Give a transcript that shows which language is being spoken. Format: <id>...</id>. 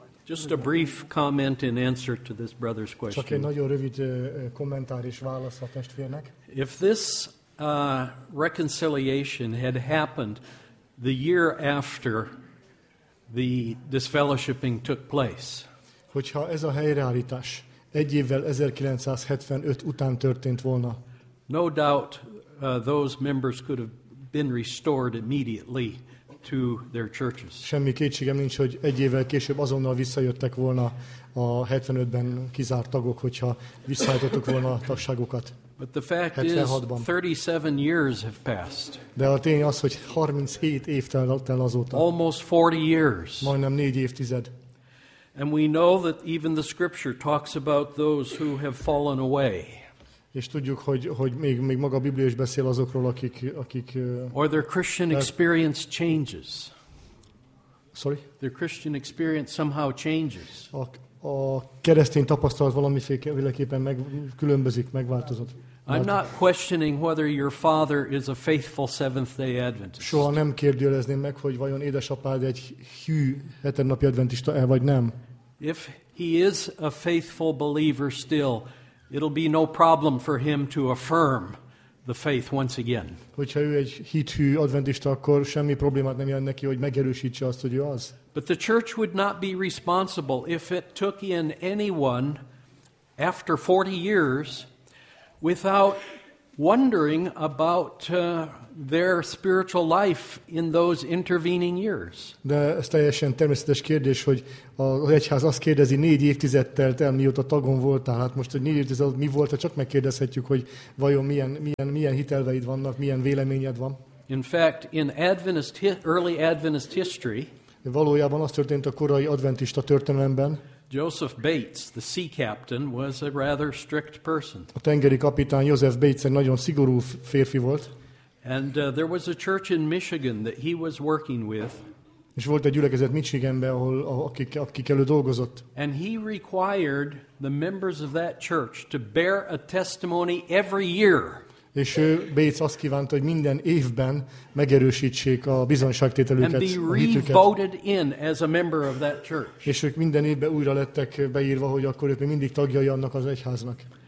<en>Just a brief comment in answer to this brother's question.</en> <hu>Csak egy nagyon rövid kommentár és válasz a testvérnek.</hu> <en>If this reconciliation had happened the year after the disfellowshipping took place.</en> <hu>Hogyha ez a helyreállítás egy évvel 1975 után történt volna.</hu> <en>No doubt those members could have been restored immediately to their churches.</en> <hu>Semmi kétségem nincs, hogy egy évvel később azonnal visszajöttek volna a 75-ben kizárt tagok, hogyha visszaállítottuk volna a tagságukat.</hu> <en>But the fact is 37 years have passed.</en> <hu>De a tény az, hogy 37 év telt el azóta.</hu> <en>Almost 40 years.</en> <hu>Majdnem 4 évtized.</hu> <en>And we know that even the scripture talks about those who have fallen away.</en> <hu>És tudjuk, hogy még maga a Biblia is beszél azokról, akik</hu> <en>or their Christian experience changes. Sorry? Their Christian experience somehow changes.</en> <hu>A keresztény tapasztalat valamiféleképpen megkülönbözik, megváltozott.</hu> <en>I'm not questioning whether your father is a faithful Seventh-day Adventist.</en> <hu>Soha nem kérdőjelezném meg, hogy vajon édesapád egy hű hetednapi adventista-e vagy nem.</hu> <en>If he is a faithful believer still, it'll be no problem for him to affirm the faith once again.</en> <hu>Hogyha ő egy hithű adventista, akkor semmi problémát nem jelent neki, hogy megerősítse azt, hogy ő az.</hu> <en>But the church would not be responsible if it took in anyone after 40 years without wondering about their spiritual life in those intervening years.</en> <hu>De ez teljesen természetes kérdés, hogy az egyház azt kérdezi 4 évtizedtel, te mióta tagon voltál. Hát most, hogy 4 évtized mi volt, csak megkérdezhetjük, hogy vajon milyen hitelveid vannak, milyen véleményed van.</hu> <en>In fact, in Adventist early Adventist history,</en> <hu>valójában az történt a korai adventista történelemben.</hu> <en>Joseph Bates, the sea captain, was a rather strict person.</en> <hu>A tengeri kapitán Joseph Bates egy nagyon szigorú férfi volt.</hu> <en>And there was a church in Michigan that he was working with.</en> <hu>És volt egy gyülekezet Michiganben, ahol akikkel ő dolgozott.</hu> <en>And he required the members of that church to bear a testimony every year.</en> <hu>És ő, Bates azt kívánta, hogy minden évben megerősítsék a bizonyságtételüket, a hitüket. És ők minden évben újra lettek beírva, hogy akkor ők még mindig tagjai annak az egyháznak.</hu>